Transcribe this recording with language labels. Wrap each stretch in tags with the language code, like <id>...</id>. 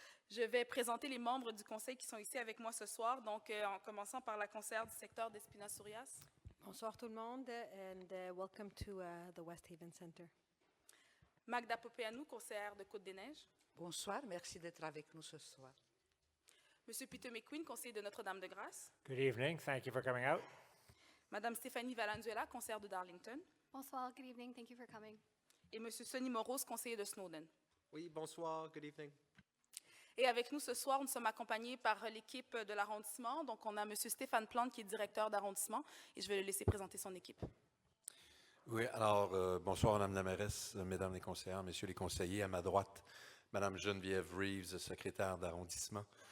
<fr>Je vais présenter les membres du conseil qui sont ici avec moi ce soir, donc en commençant par la conseillère du secteur d'Espina-Surias. Bonsoir tout le monde</fr> <en>and welcome to the West Haven Center.</en> <fr>Magda Popeanou, conseillère de Côte-des-Neiges. Bonsoir, merci d'être avec nous ce soir. Monsieur Peter McQueen, conseiller de Notre-Dame-de-Grâce.</fr> <en>Good evening. Thank you for coming out.</en> <fr>Madame Stéphanie Valenzuela, conseillère de Darlington. Bonsoir,</fr> <en>good evening, thank you for coming.</en> <fr>Et Monsieur Sonny Moros, conseiller de Snowden. Oui, bonsoir,</fr> <en>good evening.</en> <fr>Et avec nous ce soir, nous sommes accompagnés par l'équipe de l'arrondissement. Donc, on a Monsieur Stéphane Plante qui est directeur d'arrondissement et je vais le laisser présenter son équipe. Oui, alors, bonsoir Madame la mairesse, Mesdames les conseillères, Messieurs les conseillers. À ma droite, Madame Geneviève Reeves, secrétaire d'arrondissement.</fr>